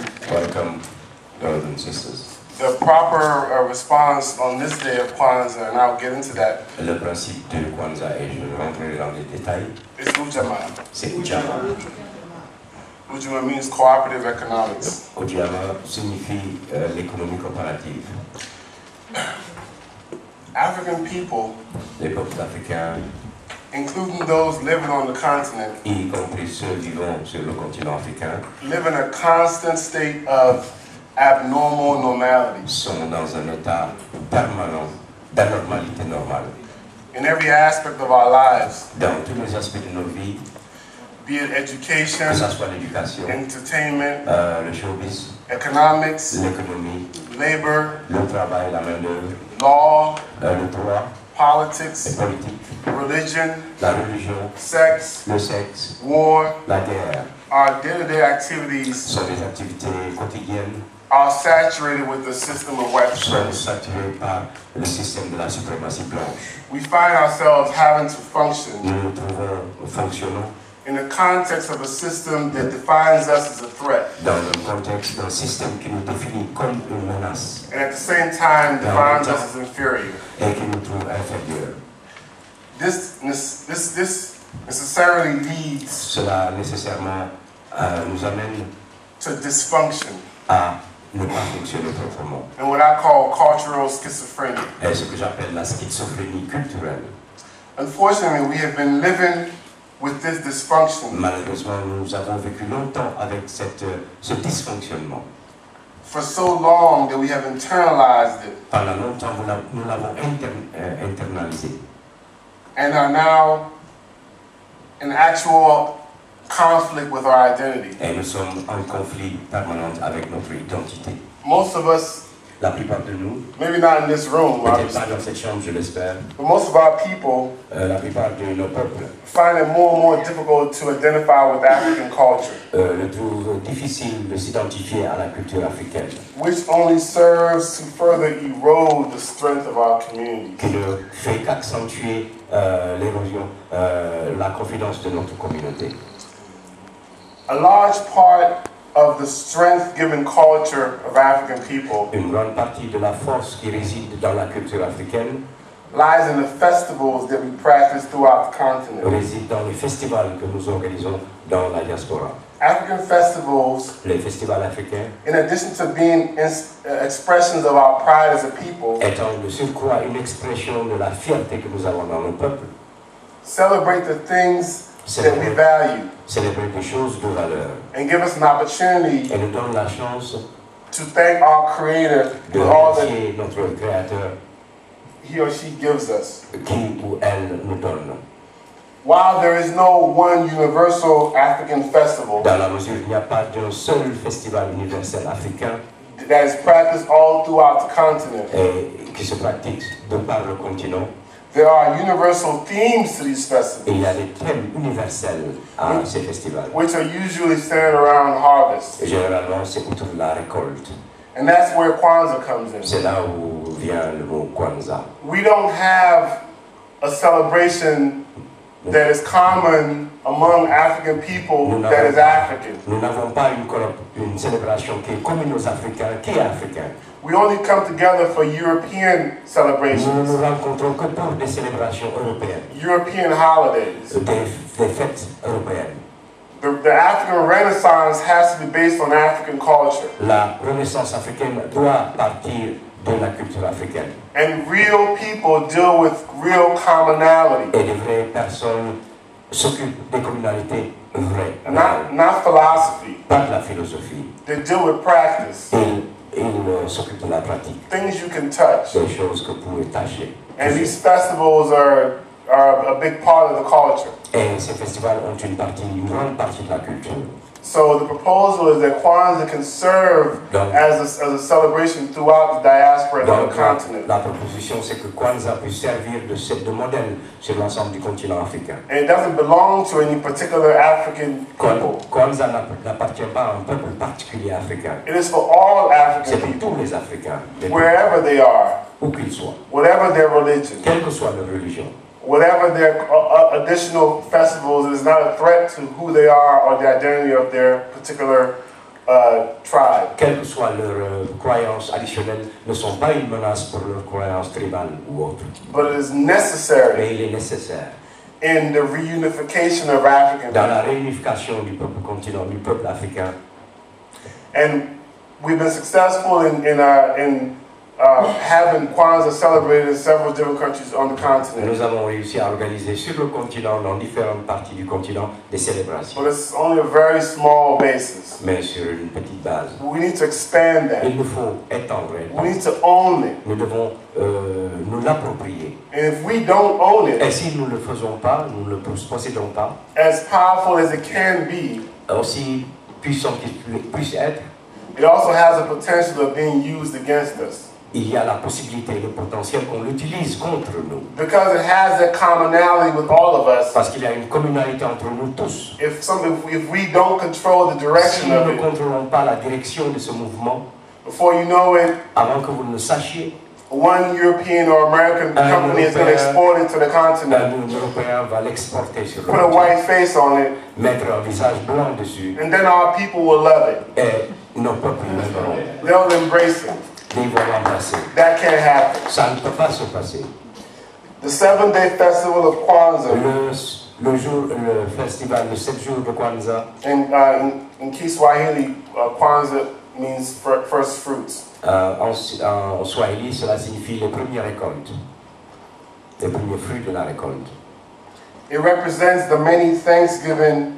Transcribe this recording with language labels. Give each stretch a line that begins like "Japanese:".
English: Welcome, brothers and sisters. The proper response on this day of Kwanzaa, and I'll get into that,
French: Le principe de KWANZAA, et je vais rentrer dans les détails,
English: is Ujamaa.
French: c'est Ujamaa.
English: Ujamaa means cooperative economics.
French: Ujamaa signifie l'économie coopérative.
English: African people,
French: Les peuples africains,
English: including those living on the continent,
French: y compris ceux vivant sur le continent africain,
English: live in a constant state of abnormal normality.
French: sont dans un état permanent d'anormalité normale.
English: In every aspect of our lives,
French: Dans tous les aspects de nos vies,
English: be it education,
French: que ce soit l'éducation,
English: entertainment,
French: le showbiz,
English: economics,
French: l'économie,
English: labor,
French: le travail, la main-d'œuvre,
English: law,
French: le droit, les
English: politics,
French: politiques,
English: religion,
French: la religion,
English: sex,
French: le sexe,
English: war,
French: la guerre,
English: our day-to-day activities
French: sont des activités quotidiennes,
English: are saturated with the system of white
French: sont
English: supremacy.
French: saturées par le système de la suprématie blanche.
English: We find ourselves having to function
French: Nous nous trouvons fonctionnant
English: in the context of a system that defines us as a threat,
French: dans un contexte d'un système qui nous définit comme une menace
English: and at the same time defines us as inferior.
French: et qui nous trouve inférieurs.
English: This necessarily leads
French: Cela nécessairement nous amène
English: to dysfunction
French: à ne pas fonctionner proprement.
English: and what I call cultural schizophrenia.
French: Et ce que j'appelle la schizophrénie culturelle.
English: Unfortunately, we have been living with this dysfunction
French: Malheureusement, nous avons vécu longtemps avec ce dysfonctionnement.
English: for so long that we have internalized it
French: Pendant longtemps, nous l'avons internalisé.
English: and are now in actual conflict with our identity.
French: Et nous sommes en conflit permanent avec notre identité.
English: Most of us,
French: La plupart de nous,
English: maybe not in this room,
French: peut-être
English: obviously,
French: pas dans cette chambre, je l'espère,
English: but most of our people
French: la plupart de nos peuples
English: find it more and more difficult to identify with African culture,
French: le trouvent difficile de s'identifier à la culture africaine,
English: which only serves to further erode the strength of our community.
French: qui ne fait qu'accentuer l'érosion, la confidence de notre communauté.
English: A large part of the strength-given culture of African people
French: Une grande partie de la force qui réside dans la culture africaine
English: lies in the festivals that we practice throughout the continent.
French: réside dans les festivals que nous organisons dans la diaspora.
English: African festivals,
French: Les festivals africains,
English: in addition to being expressions of our pride as a people,
French: étant de surcroît une expression de la fierté que nous avons dans nos peuples,
English: celebrate the things that we value
French: célébrer des choses de valeur
English: and give us an opportunity
French: et nous donne la chance
English: to thank our Creator
French: de
English: for all that
French: remercier notre Créateur
English: He or she gives us.
French: qui ou elle nous donne.
English: While there is no one universal African festival
French: Dans la mesure où il n'y a pas d'un seul festival universel africain
English: that is practiced all throughout the continent,
French: et qui se pratique de par le continent,
English: there are universal themes to these
French: et
English: festivals,
French: il y a des thèmes universels à ces festivals.
English: which are usually centered around harvest.
French: Et généralement, c'est autour de la récolte.
English: And that's where Kwanzaa comes in.
French: C'est là où vient le mot KWANZAA.
English: We don't have a celebration that is common among African people that is African.
French: Nous n'avons pas une célébration qui est commune aux Africains, qui est africaine.
English: We only come together for European
French: Nous
English: celebrations,
French: nous rencontrons que pour des célébrations européennes,
English: European holidays.
French: des fêtes européennes.
English: The African Renaissance has to be based on African culture.
French: La Renaissance africaine doit partir de la culture africaine.
English: And real people deal with real commonality.
French: Et les vraies personnes s'occupent des communautés vraies.
English: Not philosophy.
French: Pas de la philosophie.
English: They deal with practice.
French: Ils s'occupent de la pratique.
English: Things you can touch.
French: Des choses que vous pouvez tâcher.
English: And these festivals are a big part of the culture.
French: Et ces festivals ont une grande partie de la culture.
English: So the proposal is that Kwanzaa can serve as a celebration throughout the diaspora of the continent.
French: La proposition, c'est que KWANZAA puisse servir de modèle sur l'ensemble du continent africain.
English: And it doesn't belong to any particular African people.
French: KWANZAA n'appartient pas à un peuple particulier africain.
English: It is for all African
French: C'est pour
English: people,
French: tous les Africains,
English: wherever they are,
French: où qu'ils soient,
English: whatever their religion,
French: quelle que soit leur religion,
English: whatever their additional festivals, it is not a threat to who they are or the identity of their particular tribe.
French: Quelles que soient leurs croyances additionnelles, ne sont pas une menace pour leurs croyances tribales ou autres.
English: But it is necessary
French: Mais il est nécessaire,
English: in the reunification of African
French: dans la
English: people.
French: réunification du peuple continent, du peuple africain.
English: And we've been successful in having Kwanzaa celebrated in several different countries on the continent.
French: Nous avons réussi à organiser sur le continent, dans différentes parties du continent, des célébrations.
English: But it's only a very small basis.
French: Mais sur une petite base.
English: We need to expand that.
French: Il nous faut étendre.
English: We need to own it.
French: Nous devons nous l'approprier.
English: And if we don't own
French: Et
English: it,
French: si nous ne le faisons pas, nous ne le possédons pas,
English: as powerful as it can be,
French: aussi puissant qu'il puisse être,
English: it also has the potential of being used against us.
French: il y a la possibilité, le potentiel qu'on l'utilise contre nous.
English: Because it has that commonality with all of us.
French: Parce qu'il y a une communalité entre nous tous.
English: If we don't control the
French: Si
English: direction
French: nous
English: of
French: ne
English: it,
French: contrôlons pas la direction de ce mouvement,
English: before you know it,
French: avant que vous ne le sachiez,
English: one European or American company is going to export it to the continent,
French: un Européen va l'exporter sur le
English: put a
French: continent,
English: white face on it,
French: mettre un visage blanc dessus,
English: and then our people will love it.
French: et nos peuples l'aimeront.
English: They'll embrace it.
French: Ils vont l'embrasser.
English: That can't happen.
French: Ça ne peut pas se passer.
English: The 7-day festival of Kwanzaa,
French: Le festival de 7 jours de Kwanzaa,
English: in Kiswahili, Kwanzaa means first fruits.
French: en Swahili, cela signifie les premières récoltes, les premiers fruits de la récolte.
English: It represents the many Thanksgiving